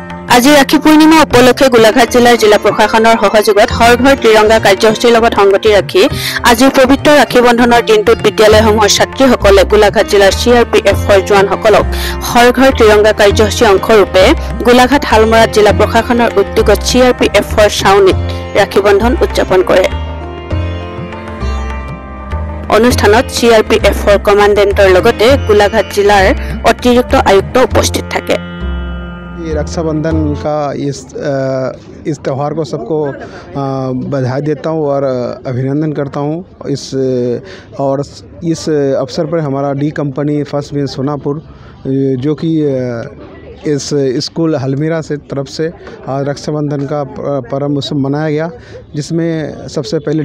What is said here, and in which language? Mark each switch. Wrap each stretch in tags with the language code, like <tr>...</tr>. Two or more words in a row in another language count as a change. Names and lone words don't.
<as>আজি ৰাখী পূৰ্ণিমা উপলক্ষে গোলাঘাট জিলাৰ জিলা প্ৰশাসনৰ সহযোগত হৰ ঘৰ ত্ৰিৰংগা কাৰ্যসূচীৰ লগত সংগতি ৰাখি আজিৰ পবিত্ৰ ৰাখী বন্ধনৰ দিনটোত বিদ্যালয়সমূহৰ ছাত্ৰীসকলে গোলাঘাট জিলাৰ CRPFৰ জোৱানসকলক হৰ ঘৰ ত্ৰিৰংগা কাৰ্যসূচীৰ অংশৰূপে গোলাঘাট হালমৰাত জিলা প্ৰশাসনৰ উদ্যোগত CRPFৰ ছাউনীত ৰাখী বন্ধন উদযাপন কৰে। অনুষ্ঠানত CRPFৰ কমাণ্ডেণ্টৰ লগতে গোলাঘাট জিলাৰ অতিৰিক্ত আয়ুক্ত উপস্থিত থাকে।</as> <hi>रक्षाबंधन का इस त्यौहार को सबको बधाई देता हूँ और अभिनंदन करता हूँ। इस अवसर पर हमारा डी कंपनी</hi> <en>first bench</en> <hi>सोनापुर जो कि इस स्कूल हलमीरा से तरफ से आज रक्षाबंधन का पर्व उत्सव मनाया गया, जिसमें सबसे पहले</hi>